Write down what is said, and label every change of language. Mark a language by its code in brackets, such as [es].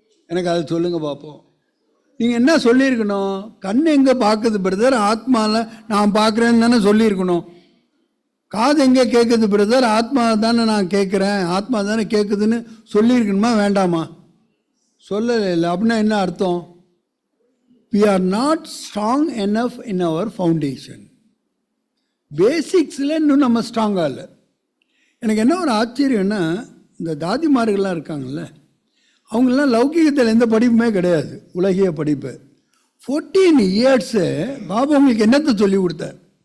[ta] எனக்கு அதை சொல்லுங்கள் பார்ப்போம். நீங்கள் என்ன சொல்லியிருக்கணும்? கண் எங்கே பார்க்குது பிரதர்? ஆத்மாவில் நான் பார்க்குறேன்னு தானே சொல்லியிருக்கணும். காது எங்கே கேட்குது பிரதர்? ஆத்மா தானே நான் கேட்குறேன், ஆத்மா தானே கேட்குதுன்னு சொல்லியிருக்கணுமா வேண்டாமா? சொல்லலை இல்லை. அப்படின்னா என்ன அர்த்தம்? [en] we are not strong enough in our foundation. [ta] பேசிக்ஸில் இன்னும் நம்ம ஸ்ட்ராங்காக இல்லை. எனக்கு என்ன ஒரு ஆச்சரியம்னா, இந்த தாதிமார்கள்லாம் இருக்காங்கல்ல, அவங்களாம் லௌகிகத்தில் எந்த படிப்புமே கிடையாது, உலகிய படிப்பு. 14 இயர்ஸு பாபா உங்களுக்கு என்னத்தை சொல்லி கொடுத்தார்?